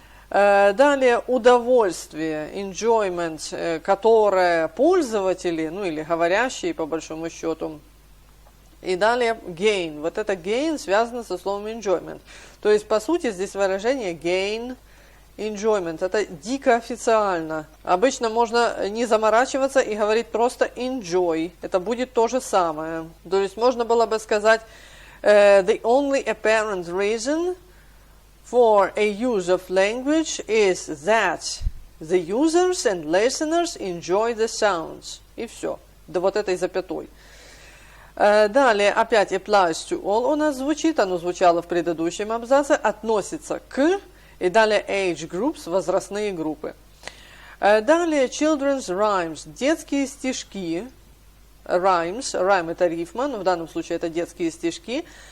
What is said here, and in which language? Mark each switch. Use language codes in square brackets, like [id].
[ru] Далее удовольствие, enjoyment, которое пользователи, ну или говорящие по большому счету. И далее gain. Вот это gain связано со словом enjoyment. То есть, по сути, здесь выражение gain enjoyment. Это дико официально. Обычно можно не заморачиваться и говорить просто enjoy. Это будет то же самое. То есть можно было бы сказать [en] the only apparent reason for a use of language is that the users and listeners enjoy the sounds. [ru] И все. До вот этой запятой. Далее опять [en] applies to all [ru] у нас звучит. Оно звучало в предыдущем абзаце. Относится к. И далее [en] age groups, [ru] возрастные группы. Далее [en] children's rhymes, [ru] детские стишки. Rhymes, rhyme это рифма, но в данном случае это детские стишки.